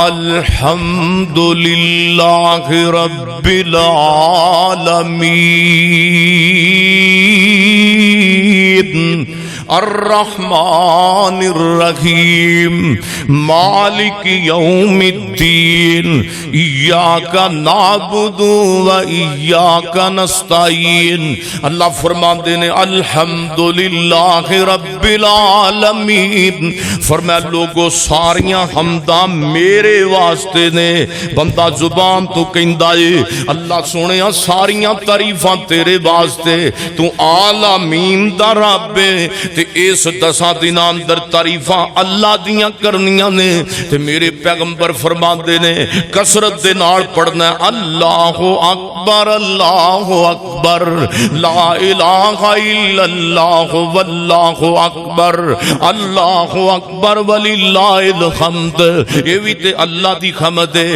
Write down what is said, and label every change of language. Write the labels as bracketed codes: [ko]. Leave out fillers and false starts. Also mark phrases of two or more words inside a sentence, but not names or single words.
[ar] الحمدللہ رب العالمین الرحمن الرحیم مالک یوم الدین ایاک نعبد و ایاک نستعین۔ [pa] اللہ فرماندے نے [ar] الحمدللہ رب العالمین، [pa] فرمایا لوگو ساریاں حمداں میرے واسطے نے۔ بندہ زبان تو کہندا ہے اللہ سونیا ساریاں تعریفاں تیرے واسطے، تو عالمین دا رب ہے تے اس 10 دنوں اندر تعریفاں اللہ دیاں کرنیاں نے۔ تے میرے پیغمبر فرماندے نے کثرت دے نال پڑھنا ہے [ar] اللہ اکبر اللہ اکبر لا الہ الا اللہ واللہ اکبر اللہ اکبر وللہ الحمد۔ [pa] یہ بھی تے اللہ دی حمد ہے۔